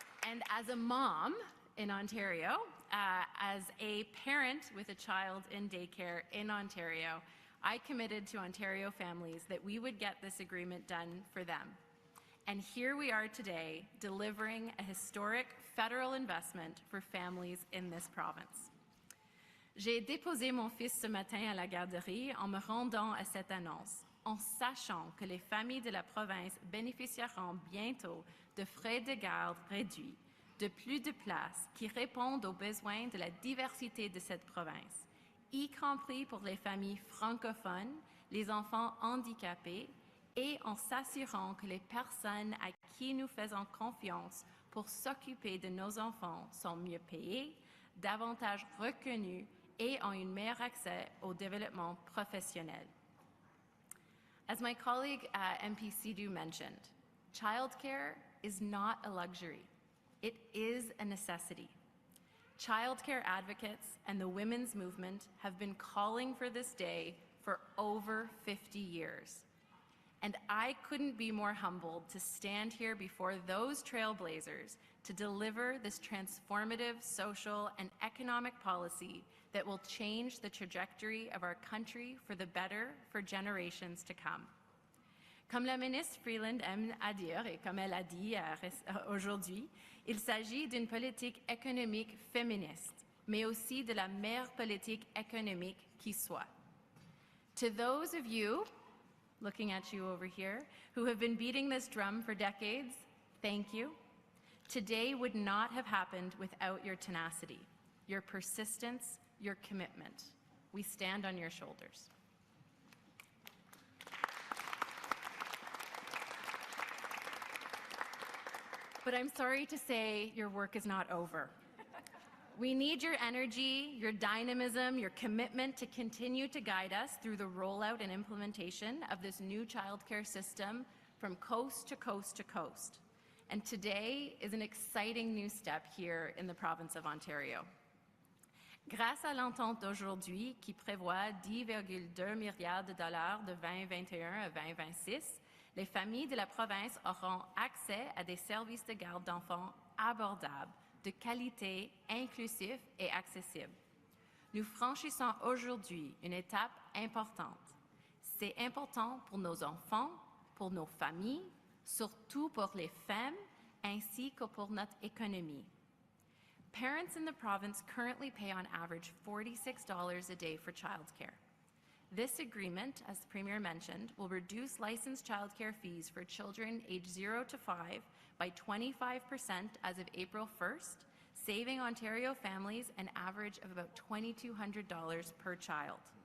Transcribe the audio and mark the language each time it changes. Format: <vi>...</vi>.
<en>And as a mom in Ontario, as a parent with a child in daycare in Ontario, I committed to Ontario families that we would get this agreement done for them. And here we are today, delivering a historic federal investment for families in this province.</en> <fr>J'ai déposé mon fils ce matin à la garderie en me rendant à cette annonce, en sachant que les familles de la province bénéficieront bientôt de frais de garde réduits, de plus de places qui répondent aux besoins de la diversité de cette province, y compris pour les familles francophones, les enfants handicapés, et en s'assurant que les personnes à qui nous faisons confiance pour s'occuper de nos enfants sont mieux payées, davantage reconnues et ont un meilleur accès au développement professionnel.</fr> <en>As my colleague MP Sidhu mentioned, childcare is not a luxury. It is a necessity. Childcare advocates and the women's movement have been calling for this day for over 50 years. And I couldn't be more humbled to stand here before those trailblazers to deliver this transformative social and economic policy that will change the trajectory of our country for the better for generations to come.</en> <fr>Comme la ministre Freeland aime à dire, et comme elle a dit aujourd'hui, il s'agit d'une politique économique féministe, mais aussi de la meilleure politique économique qui soit.</fr> <en>To those of you, looking at you over here, who have been beating this drum for decades, thank you. Today would not have happened without your tenacity, your persistence, your commitment. We stand on your shoulders. But I'm sorry to say your work is not over. We need your energy, your dynamism, your commitment to continue to guide us through the rollout and implementation of this new childcare system from coast to coast to coast. And today is an exciting new step here in the province of Ontario.</en> <fr>Grâce à l'entente d'aujourd'hui qui prévoit 10,2 milliards de dollars de 2021 à 2026, les familles de la province auront accès à des services de garde d'enfants abordables, de qualité, inclusif et accessible. Nous franchissons aujourd'hui une étape importante. C'est important pour nos enfants, pour nos familles, surtout pour les femmes, ainsi que pour notre économie.</fr> <en>Parents in the province currently pay on average $46 a day for childcare. This agreement, as the Premier mentioned, will reduce licensed childcare fees for children aged 0 to 5 by 25% as of April 1st, saving Ontario families an average of about $2,200 per child.</en>